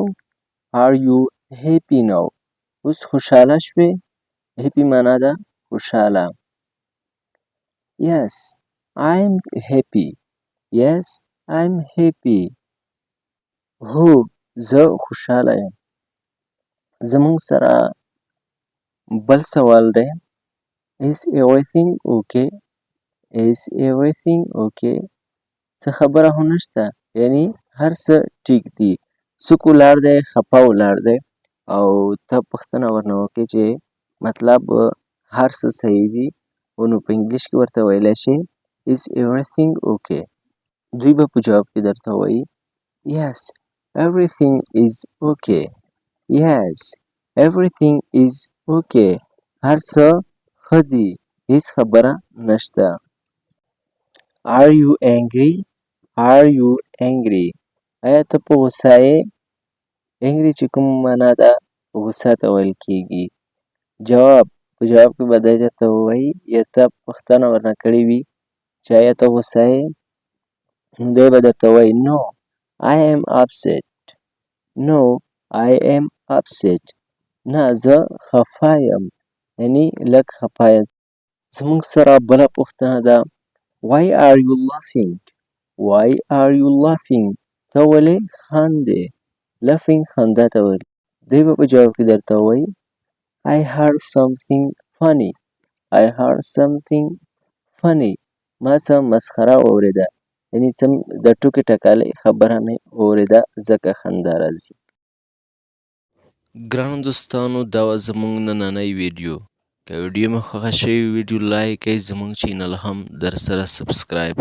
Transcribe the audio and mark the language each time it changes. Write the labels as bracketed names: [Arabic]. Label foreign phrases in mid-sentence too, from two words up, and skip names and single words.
[English] Are you happy now? [Pashto] اوس خوشحاله شوې؟ happy معنا ده خوشحاله. [English] Yes, I'm happy. Yes, I'm happy. [Pashto] هو زه خوشحاله یم. زموږ سره بل سوال دی [English] Is everything okay? Is everything okay? [Pashto] څه خبره خو نشته یعنی هر څه ټیک دي. څوک ولاړ دی خفه ولاړ دی او ته پوښتنه ورنه وکړې چې مطلب هر څه صحیح دي نو په انګلیش کې ورته ویلی شي [English] Is everything okay? [Pashto] دوی به په جواب کې درته وایي [English] Yes, everything is okay. Yes, everything is okay. [Pashto] هر څه ښه دي هیڅ خبره نشته. [English] Are you angry? Are you angry? [Pashto] آیا ته په غوسه یې؟ angry چې کوم معنا ده غوسه ته ویل کېږي. جواب په جواب کې به دی درته ووایي یا ته پوښتنه ورنه کړې وي چې آیا ته غوسه یې؟ دی به درته ووایي [English] No, I am upset. No, I am upset. [Pashto] نه زه خفه یم یعنی لږ خفه یم. زموږ سره بله پوښتنه ده [English] Why are you laughing? Why are you laughing? [Pashto] ته ولې خاندې؟ laughing خندا ته ویل. دی به په جواب کې درته ووایي [English] I heard something funny. I heard something funny. [Pashto] ما څه مسخره واورېده یعنې څه د ټوکې ټکالۍ خبره مې واورېده ځکه خندا راځي. ګرانو دوستانو دا وه زموږ نننی ویډیو. که ویډیو مو خوښه شوې ویډیو لایک کړئ زموږ چینل هم درسره سبسکرایب کړئ.